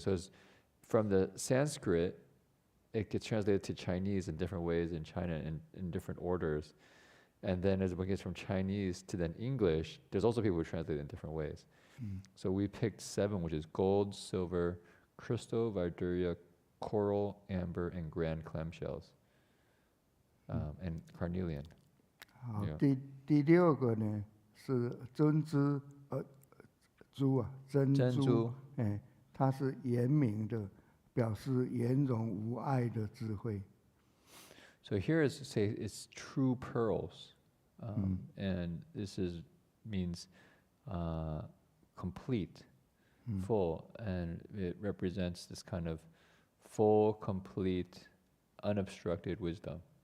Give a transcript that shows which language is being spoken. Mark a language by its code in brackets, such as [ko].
[en] So from the Sanskrit, it gets translated to Chinese in different ways in China in different orders, and then as it gets from Chinese to then English, there's also people who translate it in different ways. So we picked 7, which is gold, silver, crystal, Vidurya, coral, amber, and grand clamshells, and carnelian. [zh] 好，第六个呢是珍珠珍珠，它是圆明的，表示圆融无碍的智慧。 [en] So here is say it's true pearls, and this means complete, full, and it represents this kind of full, complete, unobstructed wisdom.